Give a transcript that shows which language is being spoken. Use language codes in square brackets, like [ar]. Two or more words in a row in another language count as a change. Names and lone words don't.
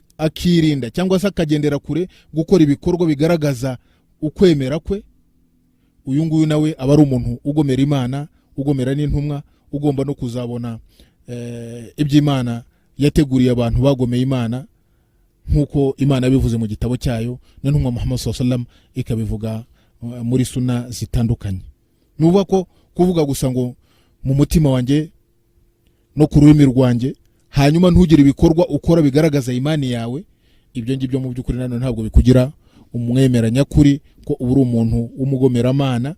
[rw] akirinda cyangwa se akagendera kure gukora ibikorwa bigaragaza ukwemera kwe, uyu nguyu nawe aba ari umuntu ugomera Imana, ugomera n'intumwa, ugomba no kuzabona iby'Imana yateguriye abantu bagomeye Imana, nkuko Imana bivuze mu gitabo cyayo, n'intumwa Muhammad [ar] صلى الله عليه وسلم [rw] ikabivuga muri sunna zitandukanye. Nuvuga ko kuvuga gusa ngo mu mutima wanjye no ku rurimi rwanjye, hanyuma ntugire ibikorwa ukora bigaragaza imani yawe, ibyo ngibyo mu by'ukuri nanone ntabwo bikugira umwemera nyakuri, ko uba uri umuntu w'umugomeramana.